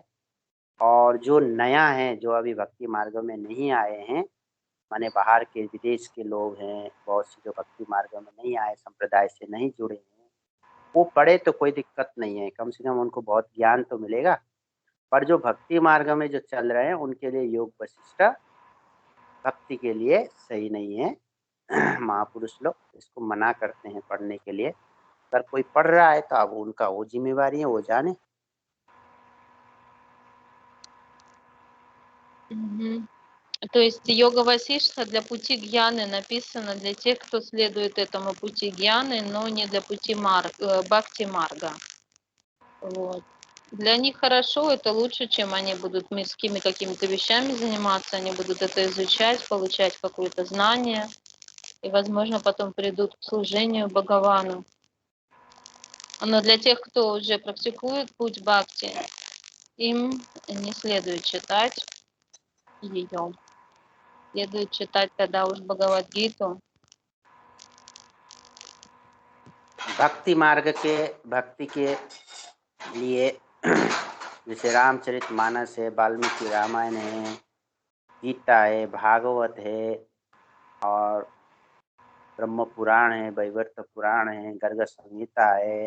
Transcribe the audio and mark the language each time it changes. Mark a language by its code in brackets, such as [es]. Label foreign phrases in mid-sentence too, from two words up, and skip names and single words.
[hi] और जो नया है, जो अभी भक्ति मार्ग में नहीं आए हैं, माने बाहर के विदेश के लोग हैं बहुत से, जो भक्ति मार्ग में नहीं आए, संप्रदाय से नहीं जुड़े हैं, वो पढ़े तो कोई दिक्कत नहीं है, कम से कम उनको बहुत ज्ञान तो मिलेगा। पर जो भक्ति मार्ग में जो चल रहे हैं उनके लिए योग वशिष्ठ भक्ति के लिए सही नहीं है। महापुरुष लोग इसको मना करते हैं पढ़ने के लिए। अगर कोई पढ़ रहा है तो अब उनका वो जिम्मेवारी है, वो जाने। [ru] То есть йога Васиштха для пути гьяны написано для тех, кто следует этому пути гьяны, но не для пути [hi] भक्ति मार्ग. [ru] Вот. Для них хорошо, это лучше, чем они будут мирскими какими-то вещами заниматься, они будут это изучать, получать какое-то знание, и, возможно, потом придут к служению Бхагавану. Но для тех, кто уже практикует путь бхакти, им не следует читать ее. Следует читать тогда уж Бхагавад-гиту. [hi] भक्ति मार्ग के भक्ति के लिए जैसे रामचरित मानस है, वाल्मीकि रामायण है, गीता है, भागवत है, और ब्रह्म पुराण है, वैवर्त पुराण है, गर्ग संहिता है।